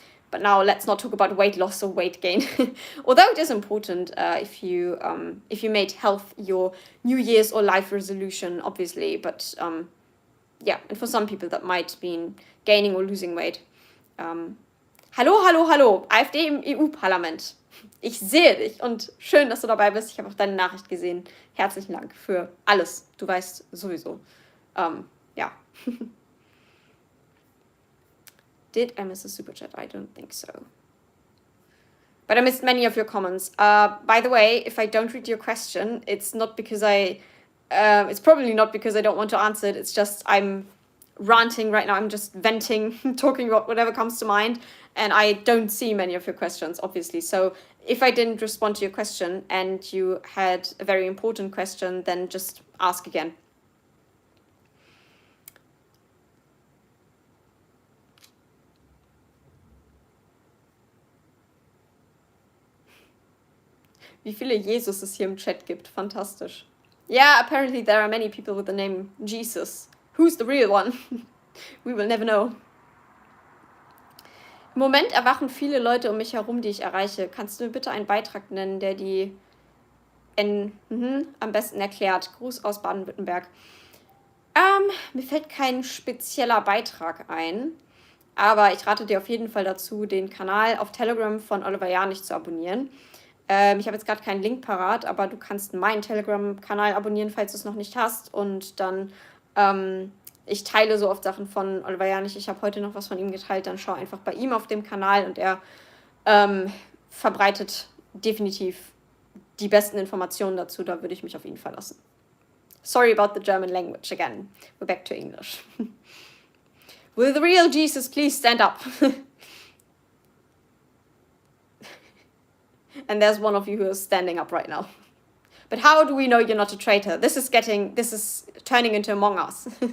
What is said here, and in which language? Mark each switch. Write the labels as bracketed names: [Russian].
[English] But now let's not talk about weight loss or weight gain. Although it is important if you made health your New Year's or life resolution, obviously. But and for some people that might mean gaining or losing weight. [German] Hallo, hallo, hallo, AfD im EU-Parlament. Ich sehe dich und schön, dass du dabei bist. Ich habe auch deine Nachricht gesehen. Herzlichen Dank für alles. Du weißt sowieso. [English] Did I miss a super chat? I don't think so. But I missed many of your comments. By the way, if I don't read your question, it's not because it's probably not because I don't want to answer it. It's just I'm ranting right now. I'm just venting, talking about whatever comes to mind. And I don't see many of your questions, obviously. So if I didn't respond to your question and you had a very important question, then just ask again. [German] Wie viele Jesus es hier im Chat gibt. Fantastisch. [English] Yeah, apparently there are many people with the name Jesus. Who's the real one? We will never know. [German] Im Moment erwachen viele Leute um mich herum, die ich erreiche. Kannst du mir bitte einen Beitrag nennen, der die am besten erklärt? Gruß aus Baden-Württemberg. Mir fällt kein spezieller Beitrag ein, aber ich rate dir auf jeden Fall dazu, den Kanal auf Telegram von Oliver Janich zu abonnieren. Ich habe jetzt gerade keinen Link parat, aber du kannst meinen Telegram-Kanal abonnieren, falls du es noch nicht hast. Und dann, ich teile so oft Sachen von Oliver Janich. Ich habe heute noch was von ihm geteilt. Dann schau einfach bei ihm auf dem Kanal und er verbreitet definitiv die besten Informationen dazu. Da würde ich mich auf ihn verlassen. [English] Sorry about the German language again. We're back to English. Will the real Jesus please stand up? And there's one of you who is standing up right now. But how do we know you're not a traitor? This is turning into Among Us.